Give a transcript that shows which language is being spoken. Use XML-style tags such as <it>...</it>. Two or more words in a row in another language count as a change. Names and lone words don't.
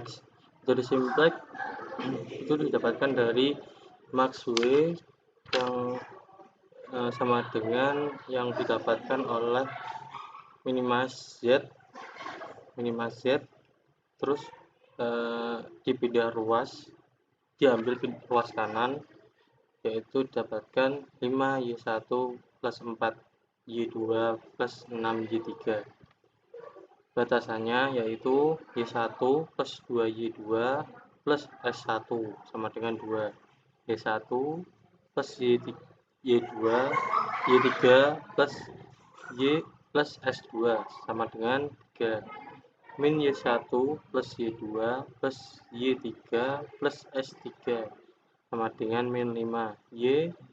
<id>Metode simplex itu didapatkan dari max W yang sama dengan yang didapatkan oleh minima Z, terus dipindah ruas, diambil ruas kanan, yaitu didapatkan 5Y1 plus 4Y2 plus 6Y3. Batasannya yaitu Y1 plus 2Y2 plus S1 sama dengan 2, Y1 plus Y2, Y3 plus Y plus S2 sama dengan 3, min Y1 plus Y2 plus Y3 plus S3 sama dengan min 5, Y</id>